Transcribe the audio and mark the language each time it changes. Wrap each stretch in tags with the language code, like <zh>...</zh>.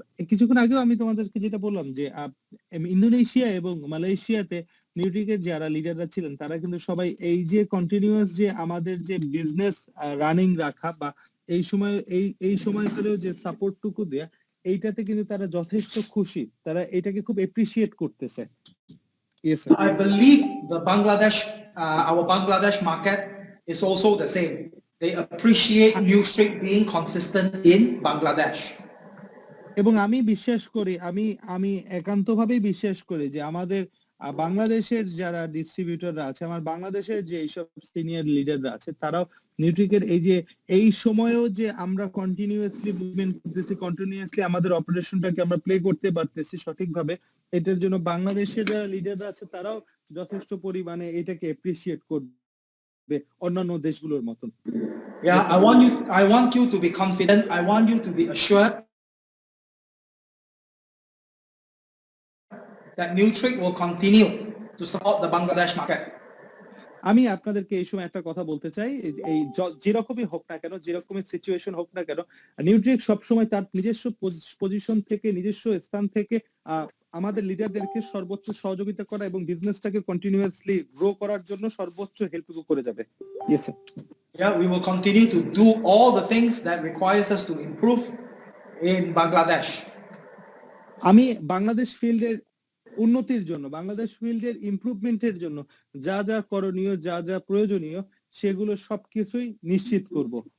<bn>কিছুক্ষণ আগেও আমি তোমাদেরকে যেটা বললাম যে ইন্দোনেশিয়া এবং মালয়েশিয়াতে নিউট্রিকের যারা লিডাররা ছিলেন তারা কিন্তু সবাই এই যে কন্টিনিউয়াস যে আমাদের যে বিজনেস রানিং রাখা বা এই সময়কালেও যে সাপোর্টটুকু দেয়া, এইটাতে কিন্তু তারা যথেষ্ট খুশি, তারা এটাকে খুব এপ্রিসিয়েট করতেছে।</bn> <en>Yes, sir. I believe our Bangladesh market is also the same. They appreciate Nutrix being consistent in Bangladesh.</en> <bn>এবং আমি বিশ্বাস করি, আমি একান্তভাবেই বিশ্বাস করি যে আমাদের বাংলাদেশের যারা ডিস্ট্রিবিউটররা আছে, আমার বাংলাদেশের যে এইসব সিনিয়র লিডাররা আছে, তারাও নিউট্রিকের এই সময়েও যে আমরা কন্টিনিউয়াসলি মুভমেন্ট করতেছি, কন্টিনিউয়াসলি আমাদের অপারেশনটাকে আমরা প্লে করতে পারতেছি সঠিকভাবে, এটার জন্য বাংলাদেশের যারা লিডাররা আছে তারাও যথেষ্ট পরিমাণে এটাকে এপ্রিসিয়েট করবে অন্যান্য দেশগুলোর মতন।</bn> <en>Yeah, I want you to be confident. I want you to be assured that Nutrix will continue to support the Bangladesh market.</en> <bn>আমি আপনাদেরকে এই সময় একটা কথা বলতে চাই, এই যেরকমই হোক না কেন, যেরকমের সিচুয়েশন হোক না কেন, নিউট্রিক্স সবসময় তার নিজস্ব পজিশন থেকে, নিজস্ব স্থান থেকে আমাদের লিডারদেরকে সর্বোচ্চ সহযোগিতা করা এবং বিজনেসটাকে কন্টিনিউয়াসলি গ্রো করার জন্য সর্বোচ্চ হেল্প করে যাবে।</bn> <en>Yes sir. Yeah, we will continue to do all the things that requires us to improve in Bangladesh.</en> <bn>আমি বাংলাদেশ ফিল্ডের উন্নতির জন্য, বাংলাদেশ ফিল্ডের ইমপ্রুভমেন্টের জন্য যা যা করণীয়, যা যা প্রয়োজনীয়, সেগুলো সবকিছুই নিশ্চিত করব।</bn>